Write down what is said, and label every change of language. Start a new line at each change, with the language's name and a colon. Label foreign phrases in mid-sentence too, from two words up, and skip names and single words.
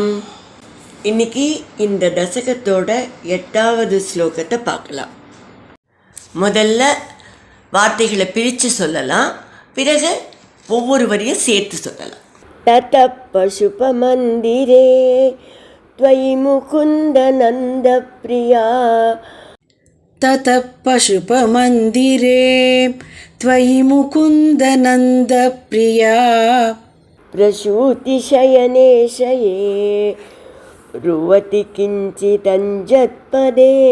Tamil: இன்னைக்கு இந்த தசகத்தோட 8வது ஸ்லோகத்தை பார்க்கலாம். முதல்ல வார்த்தைகளை பிரித்து சொல்லலாம், பிறகு ஒவ்வொரு வரியும் சேர்த்து சொல்லலாம்.
Sanskrit: तत पशुप मन्दिरे त्वयि मुकुन्द नन्द प्रिया. ततः पशुपमन्दिरे त्वयि मुकुन्दनन्दप्रिया. प्रसूतिशयने शये रुवति किञ्चिदञ्जत्पदे.